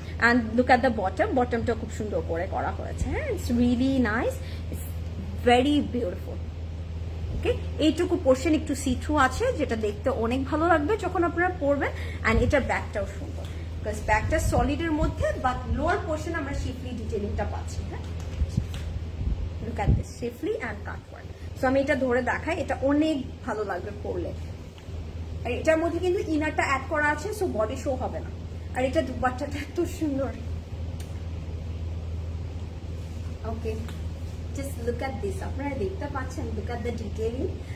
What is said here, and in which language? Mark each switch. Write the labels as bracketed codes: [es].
[en] and look at the bottom, [bn] বটমটা খুব সুন্দর করে করা হয়েছে। [en] হ্যাঁ, it's really nice, it's very beautiful. [bn] ওকে, এইটুকু পোর্শন একটু সি থ্রু আছে, যেটা দেখতে অনেক ভালো লাগবে যখন আপনারা পরবেন। অ্যান্ড এটার ব্যাকটাও সুন্দর, বিকজ ব্যাকটা সলিডের মধ্যে, বাট লোয়ার পোর্শন আমরা শিফলি ডিটেলিংটা পাচ্ছি। [en] হ্যাঁ, look at this shiftly and cut work. [bn] So আমি এটা ধরে দেখাই, এটা অনেক ভালো লাগবে পরলে। আর এটার মধ্যে কিন্তু ইনারটা অ্যাড করা আছে, সো বডি শো হবে না। আর এটা দুপাট্টাটা এত সুন্দর। [en] okay, just look at this, [bn] আপনারা দেখতে পাচ্ছেন, [en] Look at the detailing.